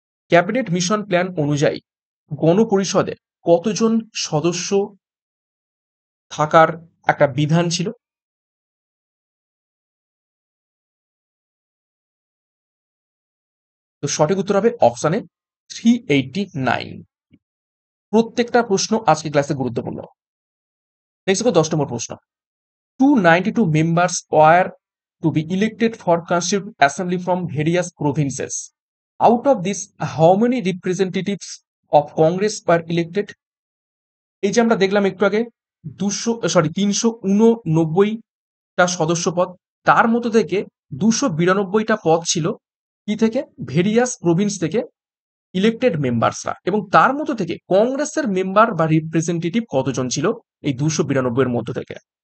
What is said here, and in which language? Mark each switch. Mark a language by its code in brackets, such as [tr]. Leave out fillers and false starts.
[bn] Cabinet mission plan অনুযায়ী গণপরিষদে কতজন সদস্য থাকার একটা বিধান ছিল? তো সঠিক উত্তর হবে অপশনে 389। প্রত্যেকটা প্রশ্ন আজকে ক্লাসে গুরুত্বপূর্ণ। নেক্সট দেখো 10 নম্বর প্রশ্ন। [en] 292 members were to be elected for constituent assembly from various provinces. Out of this, how many representatives of Congress were elected? [bn] এই যে আমরা দেখলাম একটু আগে 389টা সদস্য পদ, তার মধ্যে থেকে 292টা পদ ছিল কি থেকে? ভেরিয়াস প্রভিন্স থেকে ইলেক্টেড মেম্বার্সরা, এবং তার মধ্যে থেকে কংগ্রেসের মেম্বার বা রিপ্রেজেন্টেটিভ কতজন ছিল এই 292 এর মধ্যে থেকে?